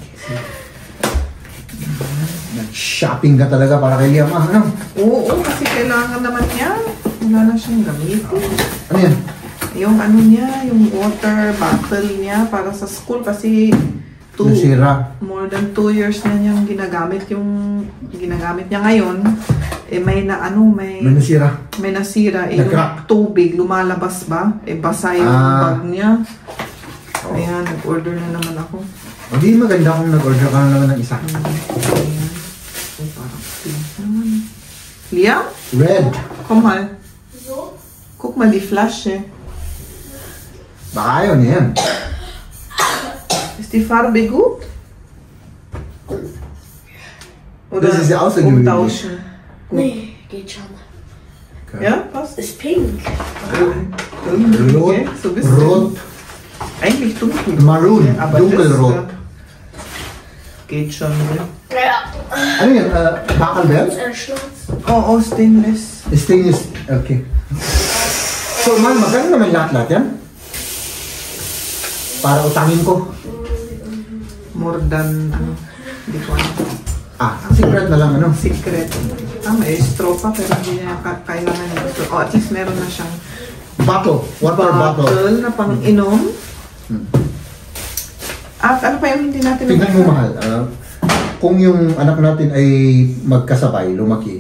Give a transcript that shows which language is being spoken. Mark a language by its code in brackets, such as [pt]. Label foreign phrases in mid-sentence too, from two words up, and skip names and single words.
[tl] Nag-shopping ka talaga para kay Liam. Ano? Oo, kasi kailangan naman niya. Wala na siyang gamitin. Ano yan? Yung ano niya, yung [en] water bottle [tl] niya para sa school kasi Nasira. [en] more than 2 years [tl] na niyang ginagamit. Yung ginagamit niya ngayon, may nasira. may nasira. Nag-crack. Yung tubig, lumalabas ba? Basa yung bag niya. Ayan, nag-order na naman ako. O di maganda kung nag-order ka na naman ng isa. Ayan. So, parang pink naman. Liam? Red. [de] Kom här. Guck mal, die Flasche. [tl] Baka ayaw niya yan. [de] Ist die Farbe gut? Oder Das ist ja außergewöhnlich. umtauschen? Nee, geht schon. Okay. Ja, passt. Ist pink. Rot. Okay, so bist Rot. eigentlich dunkel. Maroon. Aber Dunkelrot. Geht schon. Ne? Ja. [tl] Ano yan? Bakal ba yan? [de] Schwarz. [en] Oh, stainless. Stainless. Okay. [tl] So, man, magkano naman lahat yan? Para utangin ko. [en] More than, [tl] hindi ko alam. Secret na lang, ano? Secret. May straw pa, pero hindi niya kailangan yung straw. At least meron na siyang [en] Bottle. Water bottle. [tl] na pang-inom. At ano pa yung hindi natin Tingnan mo, mahal. Kung yung anak natin ay magkasabay, lumaki,